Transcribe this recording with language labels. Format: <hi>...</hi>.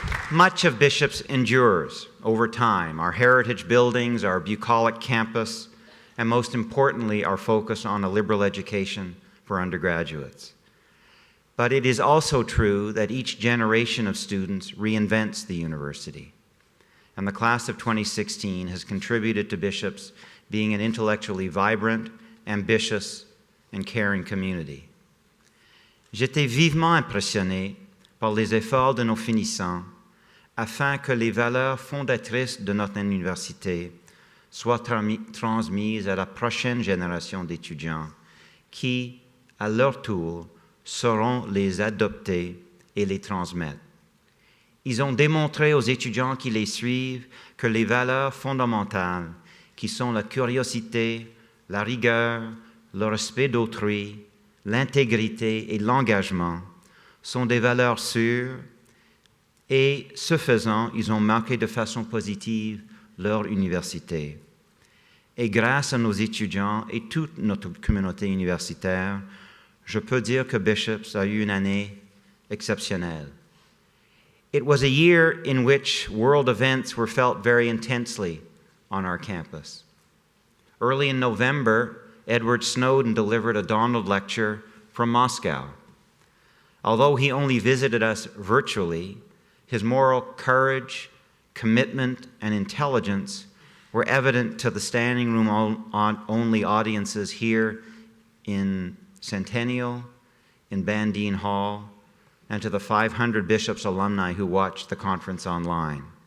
<en>Much of Bishops endures over time. Our heritage buildings, our bucolic campus, and most importantly, our focus on a liberal education for undergraduates. But it is also true that each generation of students reinvents the university. And the class of 2016 has contributed to Bishops being an intellectually vibrant, ambitious, and caring community.</en> <fr>J'étais vivement impressionné par les efforts de nos finissants afin que les valeurs fondatrices de notre université soient transmises à la prochaine génération d'étudiants qui, à leur tour, sauront les adopter et les transmettre. Ils ont démontré aux étudiants qui les suivent que les valeurs fondamentales, qui sont la curiosité, la rigueur, le respect d'autrui, l'intégrité et l'engagement, sont des valeurs sûres et, ce faisant, ils ont marqué de façon positive leur université. Et grâce à nos étudiants et toute notre communauté universitaire, je peux dire que Bishops a eu une année exceptionnelle.</fr> <en>It was a year in which world events were felt very intensely on our campus. Early in November, Edward Snowden delivered a Donald lecture from Moscow. Although he only visited us virtually, his moral courage, commitment, and intelligence were evident to the standing room only audiences here in Centennial, in Bandine Hall, and to the 500 Bishops alumni who watched the conference online.</en>